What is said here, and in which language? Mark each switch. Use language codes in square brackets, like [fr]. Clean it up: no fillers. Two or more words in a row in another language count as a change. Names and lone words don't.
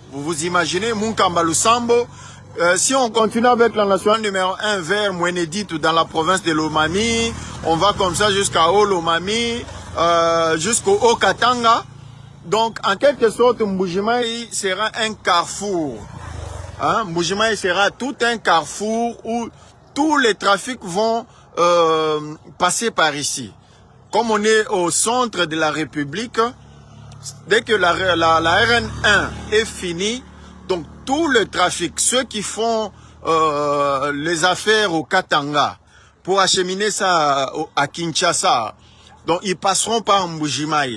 [fr] Vous imaginez Munkamba Lusambo. Si on continue avec la nationale numéro 1 vers Mwenedit dans la province de Lomami, on va comme ça jusqu'à Olomami, jusqu'au Haut-Katanga. Donc en quelque sorte, Mbuji-Mayi sera un carrefour. Hein? Mbuji-Mayi sera tout un carrefour où tous les trafics vont passer par ici. Comme on est au centre de la République, dès que la RN1 est finie, donc tout le trafic, ceux qui font les affaires au Katanga pour acheminer ça à Kinshasa, donc ils passeront par Mbuji-Mayi.